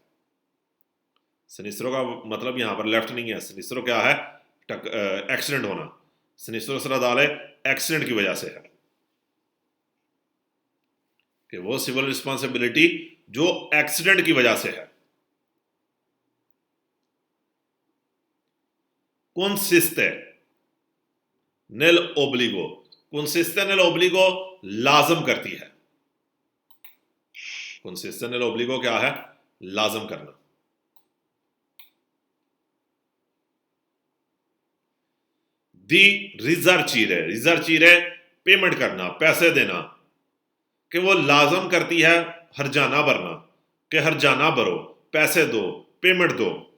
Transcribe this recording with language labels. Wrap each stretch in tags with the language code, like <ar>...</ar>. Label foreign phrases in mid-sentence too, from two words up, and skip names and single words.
<hi>सिनिस्त्रो का मतलब यहां पर लेफ्ट नहीं है, सिनिस्त्रो क्या है? एक्सीडेंट होना।</hi> <it>sinistro stradale</it> <hi>एक्सीडेंट की वजह से है, कि वो</hi> <en>civil responsibility</en> <hi>जो एक्सीडेंट की वजह से है।</hi> <it>consiste nel obbligo, consiste nel obbligo</it> <hi>लाजम करती है।</hi> <it>consiste nel obbligo</it> <hi>क्या है? लाजम करना।</hi> <it>di risarcire</it> <hi>पेमेंट करना, पैसे देना, कि वो लाजम करती है हरजाना भरना, कि हरजाना भरो, पैसे दो, पेमेंट दो।</hi>